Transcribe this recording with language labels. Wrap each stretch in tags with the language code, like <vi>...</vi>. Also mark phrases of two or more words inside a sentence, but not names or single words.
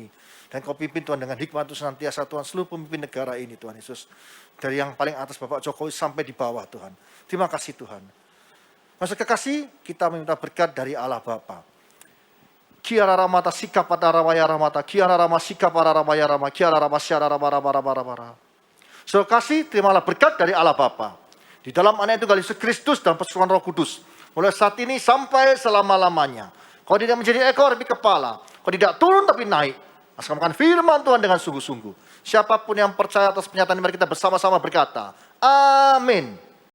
<id>Dan Kau pimpin Tuhan dengan hikmat itu senantiasa Tuhan seluruh pemimpin negara ini Tuhan Yesus. Dari yang paling atas Bapak Jokowi sampai di bawah Tuhan. Terima kasih Tuhan. Masa kekasih, kita meminta berkat dari Allah Bapa. Kiara ramata sikap pada rawaya ramata, kiara rama sikap pada rawaya rama, kiara rama syara rama rama rama rama rama. Saudara kasih, terimalah berkat dari Allah Bapa. Di dalam Anak Tunggal Yesus Kristus dan persekutuan Roh Kudus. Mulai saat ini sampai selama-lamanya. Kau tidak menjadi ekor tapi kepala. Kau tidak turun tapi naik. Laksanakan firman Tuhan dengan sungguh-sungguh. Siapapun yang percaya atas pernyataan ini, mari kita bersama-sama berkata, amin.</id>